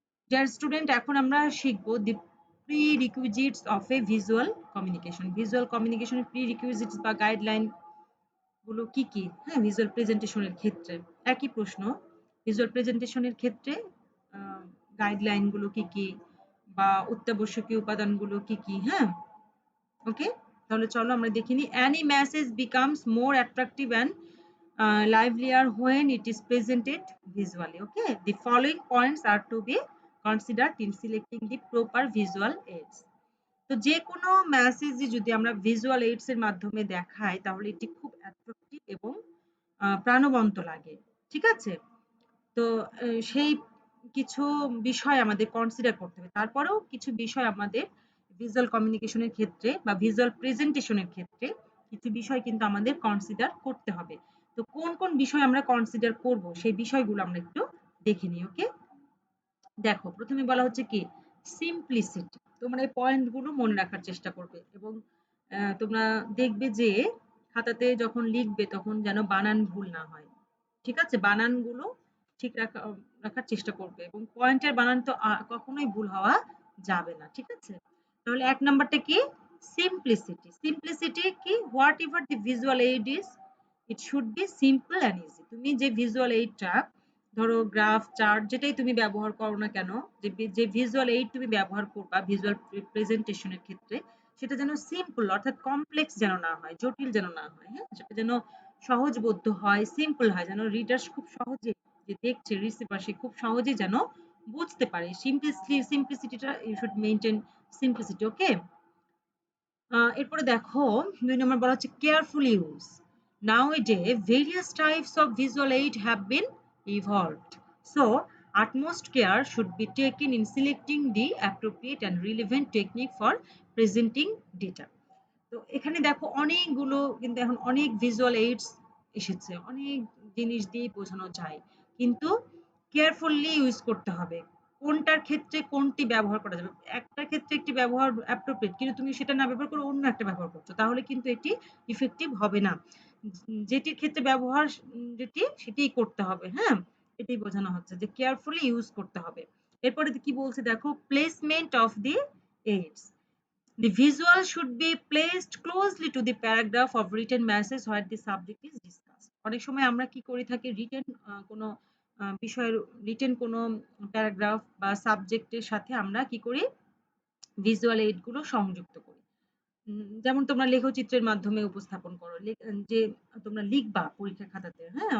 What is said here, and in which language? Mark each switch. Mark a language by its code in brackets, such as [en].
[en] dear student, [bn] এখন আমরা শিখবো [en] The prerequisites of a visual communication. [bn] Visual কমিউনিকেশনের প্রি-রিকুইজিটস বা গাইডলাইন গুলো কি কি? হ্যাঁ, ভিজুয়াল প্রেজেন্টেশনের ক্ষেত্রে একই প্রশ্ন। ভিজুয়াল প্রেজেন্টেশনের ক্ষেত্রে গাইডলাইন গুলো কি কি বা অত্যাবশ্যকীয় উপাদানগুলো কি কি? হ্যাঁ? ওকে? তাহলে চলো আমরা দেখে নিই। [en] Any message becomes more attractive and livelier when it is presented visually. Okay? The following points are to be considered in selecting the proper visual aids. [bn] তো যে কোনো মেসেজই যদি আমরা ভিজুয়াল এইডস এর মাধ্যমে দেখাই তাহলে এটি খুব অ্যাট্রাকটিভ এবং প্রাণবন্ত লাগে। ঠিক আছে? তো সেই কিছু বিষয় আমাদের কনসিডার করতে হবে। তারপরেও কিছু বিষয় আমাদের ভিজুয়াল কমিউনিকেশন এর ক্ষেত্রে বা ভিজুয়াল প্রেজেন্টেশন এর ক্ষেত্রে কিছু বিষয় কিন্তু আমাদের কনসিডার করতে হবে। তো কোন, কোন বিষয় আমরা কনসিডার করব সেই বিষয়গুলো আমরা একটু দেখে নিই। ওকে? দেখো, প্রথমে বলা হচ্ছে কি সিম্পলিসিটি। তোমরা এই পয়েন্ট গুলো মনে রাখার চেষ্টা করবে এবং তোমরা দেখবে যে খাতাতে যখন লিখবে তখন যেন বানান ভুল না হয়। ঠিক আছে? বানানগুলো ঠিক রাখার চেষ্টা করবে এবং পয়েন্টের বানান তো কখনোই ভুল হওয়া যাবে না। ঠিক আছে? তাহলে ১ নাম্বারটা কি? সিম্পলিসিটি। সিম্পলিসিটি কি? [en] Whatever the visual aid is, it should be simple and easy. [bn] তুমি যে ভিজুয়াল এইডটা ধরো গ্রাফ, চার্ট যেটাই তুমি ব্যবহার করো না কেন, যে ভিজুয়াল এইড তুমি ব্যবহার করবা ভিজুয়াল প্রেজেন্টেশন এর ক্ষেত্রে সেটা যেন সিম্পল অর্থাৎ কমপ্লেক্স যেন না হয়, জটিল যেন না হয়। হ্যাঁ? সেটা যেন সহজবোধ্য হয়, সিম্পল হয়, যেন রিডার খুব সহজে যে দেখছে রিসিভার সে খুব সহজেই যেন বুঝতে পারে। [en] সিম্পলিসিটিটা you should maintain simplicity. Okay? [bn] এরপরে দেখো ২ নম্বর বলা হচ্ছে [en] Careful use. Nowadays, various types of visual aid have been evolved. So, utmost care should be taken in selecting the appropriate and relevant technique for presenting data. [bn] তো এখানে দেখো অনেকগুলো কিন্তু এখন অনেক ভিজুয়াল এইডস এসেছে। অনেক জিনিস দিয়ে বোঝানো যায়। কিন্তু কেয়ারফুলি ইউজ করতে হবে। কোনটার ক্ষেত্রে কোনটি ব্যবহার করা যাবে। একটার ক্ষেত্রে একটি ব্যবহার অ্যাপ্রোপ্রিয়েট কিন্তু তুমি সেটা না ব্যবহার করে অন্য একটা ব্যবহার করছো। তাহলে কিন্তু এটি ইফেক্টিভ হবে না। যেটির ক্ষেত্রে ব্যবহার যেটি সেটিই করতে হবে। হ্যাঁ? এটাই বোঝানো হচ্ছে যে কেয়ারফুলি ইউজ করতে হবে। এরপরে কি বলছে দেখো [en] Placement of the aids. The visual should be placed closely to the paragraph of written message where the subject is discussed. [bn] অনেক সময় আমরা কি করে থাকি রিটেন কোনো বিষয়ের রিটেন কোনো প্যারাগ্রাফ বা সাবজেক্টের সাথে আমরা কি করি ভিজুয়াল এইড গুলো সংযুক্ত করি। যেমন তোমরা লেখচিত্রের মাধ্যমে উপস্থাপন করো। যে তোমরা লিখবা পরীক্ষার খাতাতে, হ্যাঁ?